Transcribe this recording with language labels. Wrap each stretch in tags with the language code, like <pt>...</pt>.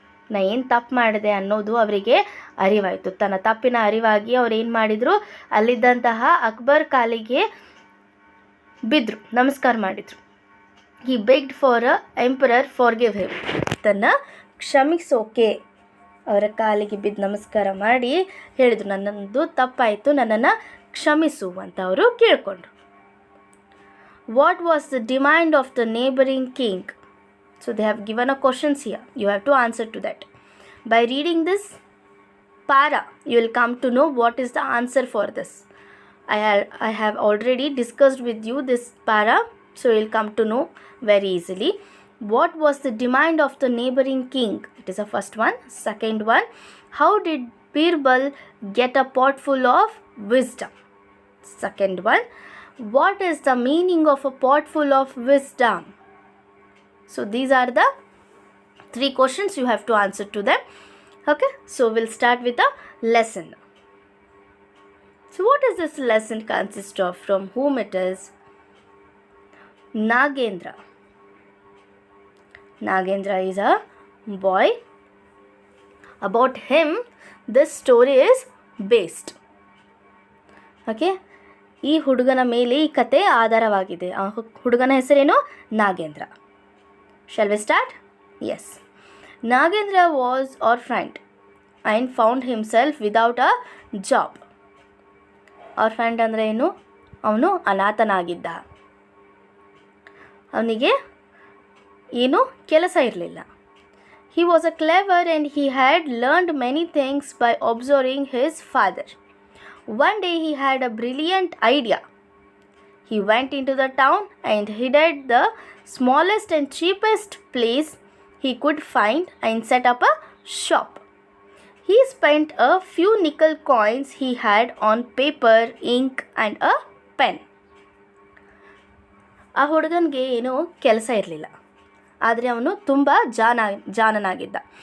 <kn>ನಾ ಏನು ತಪ್ಪು ಮಾಡಿದೆ ಅನ್ನೋದು ಅವರಿಗೆ ಅರಿವಾಯಿತು. ತನ್ನ ತಪ್ಪಿನ ಅರಿವಾಗಿ ಅವ್ರು ಏನು ಮಾಡಿದರು, ಅಲ್ಲಿದ್ದಂತಹ ಅಕ್ಬರ್ ಕಾಲಿಗೆ ಬಿದ್ದರು, ನಮಸ್ಕಾರ ಮಾಡಿದರು.</kn> <en>he begged for emperor forgive him,</en> <kn>ತನ್ನ ಕ್ಷಮಿಸೋಕೆ ಅವರ ಕಾಲಿಗೆ ಬಿದ್ದು ನಮಸ್ಕಾರ ಮಾಡಿ ಹೇಳಿದರು, ನನ್ನದು ತಪ್ಪಾಯಿತು, ನನ್ನನ್ನು ಕ್ಷಮಿಸು ಅಂತ ಅವರು ಕೇಳಿಕೊಂಡ್ರು.</kn> <en>What was the demand of the neighbouring king? So they have given a questions here. You have to answer to that. By reading this para, you will come to know what is the answer for this. I have already discussed with you this para, so you will come to know very easily. What was the demand of the neighboring king? It is the first one. Second one, how did Birbal get a pot full of wisdom? Second one, what is the meaning of a pot full of wisdom? So these are the 3 questions you have to answer to them. Okay, so we'll start with a lesson. So what is this lesson consist of? From whom it is? Nagendra. Nagendra is a boy. About him this story is based.</en> <kn>Okay, ಈ ಹುಡುಗನ ಮೇಲೆ ಈ ಕತೆ ಆಧಾರವಾಗಿದೆ. ಆ ಹುಡುಗನ ಹೆಸರೇನು? Nagendra.</kn> <en>Shall we start? Yes. Nagendra was orphaned and found himself without a job.</en> <kn>Orphaned ಅಂದರೆ ಏನು? ಅವನು ಅನಾಥನಾಗಿದ್ದ, ಅವನಿಗೆ ಏನು ಕೆಲಸ ಇರಲಿಲ್ಲ.</kn> <en>He was a clever and he had learned many things by observing his father. One day he had a brilliant idea. He went into the town and hid at the smallest and cheapest place he could find and set up a shop. He spent a few nickel coins he had on paper, ink and a pen.</en> <kn>ಆ ಹುಡುಗನಿಗೆ ಏನೂ ಕೆಲಸ ಇರಲಿಲ್ಲ, ಆದರೆ ಅವನು ತುಂಬ ಜಾಣನಾಗಿದ್ದ.</kn>